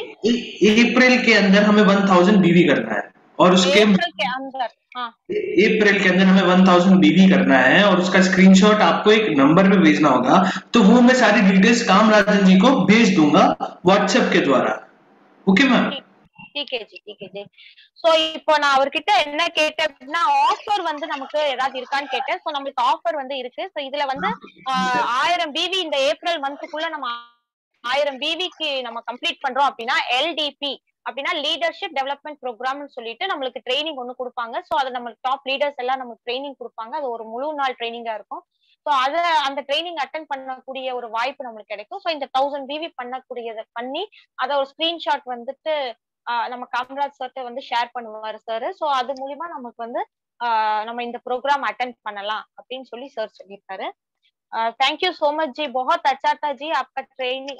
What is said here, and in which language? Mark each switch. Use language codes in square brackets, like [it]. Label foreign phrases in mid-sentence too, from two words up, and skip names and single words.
[hi] अप्रैल के अंदर हमें 1000 बीवी करना है, और उसके अप्रैल के अंदर अप्रैल के अंदर हमें 1000 बीवी करना है, और उसका स्क्रीनशॉट आपको एक नंबर पे भेजना होगा। तो वो मैं सारी डिटेल्स कामराजन जी को भेज दूंगा व्हाट्सएप के द्वारा। [en] okay ma'am? [hi] ठीक है जी, ठीक है जी. [ta] சோ இப்போ நான் அவர்கிட்ட என்ன கேட்டேன் அப்படின்னா ஆஃபர் வந்து நமக்கு ஏதாவது இருக்கான்னு கேட்டேன். சோ நம்மளுக்கு ஆஃபர் வந்து இருக்கு. சோ இதுல வந்து 1000 பிவி இந்த ஏப்ரல் மந்த்துக்குள்ள நம்ம 1000 பிவிக்கு நம்ம கம்ப்ளீட் பண்றோம் அப்படின்னா எல்டிபி அப்படின்னா [en] leadership development [ta] ப்ரோக்ராம்னு சொல்லிட்டு நம்மளுக்கு ட்ரைனிங் ஒண்ணு கொடுப்பாங்க. சோ அது நம்ம [en] top leaders [ta] எல்லாம் நமக்கு ட்ரைனிங் கொடுப்பாங்க. அது ஒரு முழு நாள் ட்ரைனிங்கா இருக்கும். சோ அந்த [en] training attend [ta] பண்ணக்கூடிய ஒரு வாய்ப்பு நம்மளுக்கு கிடைக்கும். சோ இந்த 1000 பிவி பண்ணக்கூடியதை பண்ணி அதை ஒரு ஸ்கிரீன்ஷாட் வந்துட்டு நம்ம காமராஜ் சார்ட்ட வந்து ஷேர் பண்ணுவாரு சார். சோ அது மூலியமா நமக்கு வந்து நம்ம இந்த [en] program attend [ta] பண்ணலாம் அப்படின்னு சொல்லி சார் சொல்லியிருக்காரு. [en] thank you so much [hi] जी, बहुत अच्छा था जी आपका ट्रेनिंग।